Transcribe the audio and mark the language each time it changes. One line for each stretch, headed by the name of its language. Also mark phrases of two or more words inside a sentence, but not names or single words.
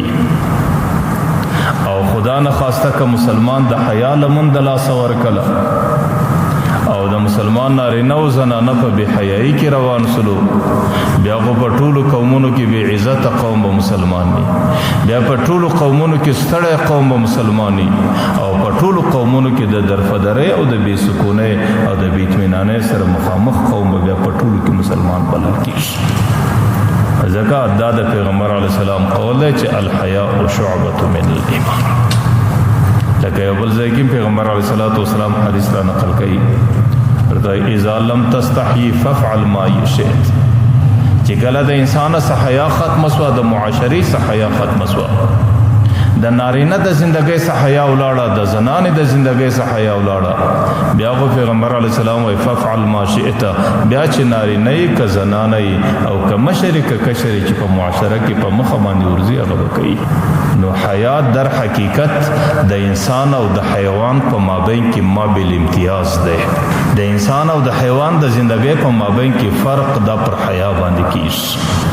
Pashto: او خدا نه خواسته که مسلمان د حیا لمن د لاسه ورکله او د مسلمان نارینه او زنانه په بې حیایي کې روان سلو بیا خو په ټولو قومونو کې بې عزته قوم به مسلمان وي، بیا په ټولو قومونو کې ستړی قوم به مسلمان وي او په ټولو قومونو کې د درفدرۍ او د بې سکونۍ او د بې اطمینانۍ سره مخامخ قوم به بیا په ټولو کې مسلمان بلل کېږي. ځکه دا د پیغمبر
Arabic: علیه السلام
Pashto: قول دی چې
Arabic: الحیاء شعبة من الایمان.
Pashto: لکه یو بل ځای کې پیغمبر
Arabic: علیه الصلاۃ والسلام
Pashto: حدیث را نقل کوي ورته
Arabic: اذا لم تستحیی فافعل ما شئت،
Pashto: چې کله د انسان څخه حیا ختمه شوه، د معاشرې څخه حیا ختمه شوه، د نارینه د زندګۍ څخه حیا ولاړه، د زنانې د زندګۍ څخه حیا ولاړه، بیا خو پیغمبر
Arabic: علیه السلام
Pashto: وایي
Arabic: فافعل ما شئت،
Pashto: بیا چې نارینه یې که زنانه یې او که مشر یې که کشر یې چې په معاشره کې په مخه باندې ورځي هغه به کوي. نو حیا در حقیقت د انسان او د حیوان په مابین کې
Arabic: ما بالامتیاز
Pashto: دی. د انسان او د حیوان د زندګۍ په مابین کې فرق دا پر حیا باندې کیږي.